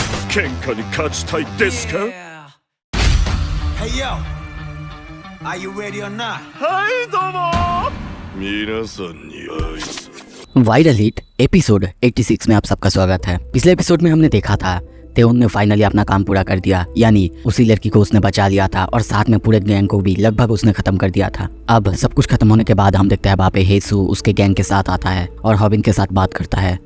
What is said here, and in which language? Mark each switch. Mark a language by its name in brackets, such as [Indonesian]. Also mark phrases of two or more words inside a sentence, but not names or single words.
[Japanese] 喧嘩に勝ちたいですか？ [English] Hey yo, are you ready or not? [Japanese] はいどうも皆さんに挨拶。 [Hindi] वाइरल हिट एपिसोड 86 में आप सबका स्वागत है। पिछले एपिसोड में हमने देखा था तेउन ने फाइनली अपना काम पूरा कर दिया, यानी उसी लड़की को उसने बचा लिया था और साथ में पूरे गैंग को भी लगभग उसने खत्म कर दिया था। अब सब कुछ खत्म होने के बाद हम देखते हैं वहाँ पे हेसू उसके गैंग के साथ आता है और हॉबिन के साथ बात करता है।